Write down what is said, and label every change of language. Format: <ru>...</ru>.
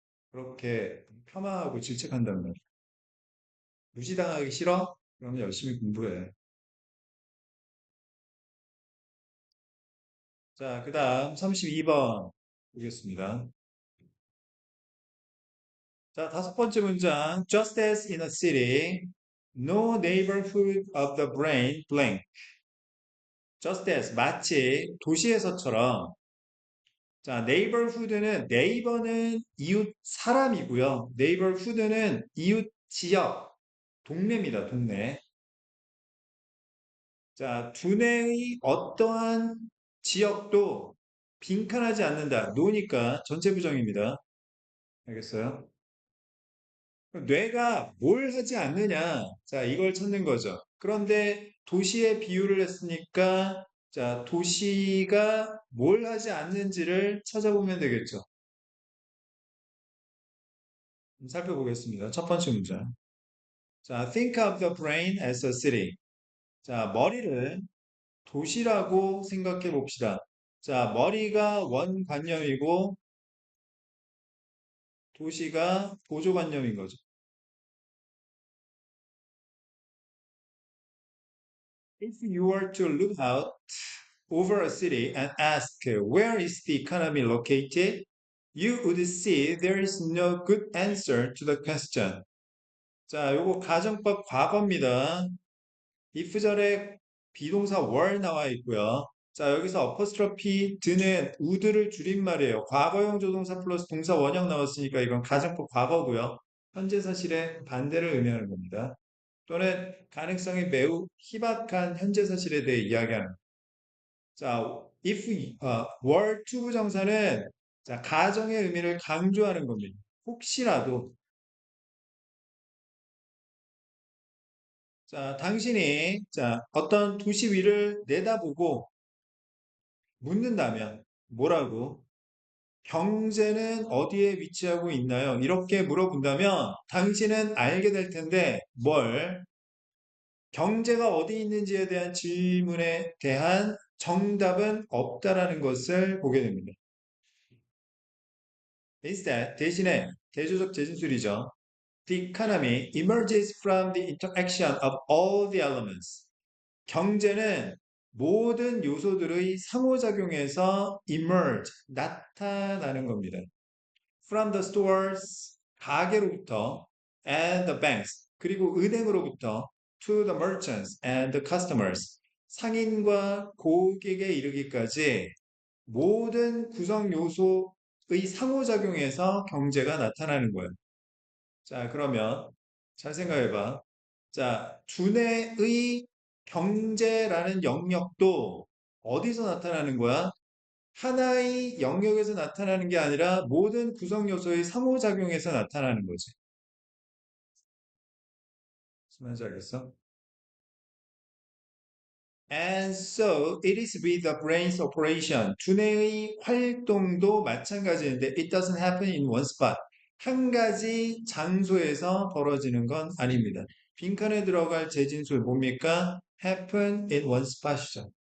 <ko>그렇게 폄하하고 질책한단 말이야. 무시당하기 싫어? 그러면 열심히 공부해. 자, 그 다음 32번 보겠습니다. 자, 다섯 번째 문장.</ko> <en>Just as in a city, no neighborhood of the brain blank.</en> <ko>Just as 마치 도시에서처럼 자, neighborhood는 네이버는 이웃 사람이고요. neighborhood는 이웃 지역, 동네입니다. 동네. 자, 두뇌의 어떠한 지역도 빈칸하지 않는다. 노니까 전체 부정입니다. 알겠어요? 뇌가 뭘 하지 않느냐. 자, 이걸 찾는 거죠. 그런데 도시에 비유를 했으니까 자, 도시가 뭘 하지 않는지를 찾아보면 되겠죠. 살펴보겠습니다. 첫 번째 문장.</ko> <en>자, think of the brain as a city.</en> <ko>자, 머리를 도시라고 생각해 봅시다. 자, 머리가 원관념이고 도시가 보조관념인 거죠.</ko> <en>If you were to look out over a city and ask where is the economy located, you would see there is no good answer to the question.</en> <ko>자, 요거 가정법 과거입니다. if절에 비동사 were 나와 있고요. 자, 여기서 어퍼스트로피 드는 would를 줄임말이에요. 과거형 조동사 플러스 동사 원형 나왔으니까 이건 가정법 과거고요. 현재 사실의 반대를 의미하는 겁니다. 또는 가능성이 매우 희박한 현재 사실에 대해 이야기하는. 자, if were to 부정사는 자, 가정의 의미를 강조하는 겁니다. 혹시라도 자, 당신이 자, 어떤 도시 위를 내다보고 묻는다면 뭐라고? 경제는 어디에 위치하고 있나요? 이렇게 물어본다면 당신은 알게 될 텐데 뭘? 경제가 어디 있는지에 대한 질문에 대한 정답은 없다라는 것을 보게 됩니다. Instead, 대신에 대조적 재진술이죠.</ko> <en>The economy emerges from the interaction of all the elements.</en> <ko>경제는 모든 요소들의 상호작용에서 emerge, 나타나는 겁니다.</ko> <en>From the stores,</en> <ko>가게로부터,</ko> <en>and the banks,</en> <ko>그리고 은행으로부터,</ko> <en>to the merchants and the customers,</en> <ko>상인과 고객에 이르기까지 모든 구성 요소의 상호작용에서 경제가 나타나는 거예요. 자, 그러면 잘 생각해봐. 자, 두뇌의 경제라는 영역도 어디서 나타나는 거야? 하나의 영역에서 나타나는 게 아니라 모든 구성 요소의 상호작용에서 나타나는 거지. 무슨 말인지 알겠어?</ko> <en>And so it is with the brain's operation.</en> <ko>두뇌의 활동도 마찬가지인데</ko> <en>it doesn't happen in one spot.</en> <ko>한 가지 장소에서 벌어지는 건 아닙니다. 빈칸에 들어갈 재진술 뭡니까?</ko> <en>happen in one spot</en> <ko>이죠.</ko>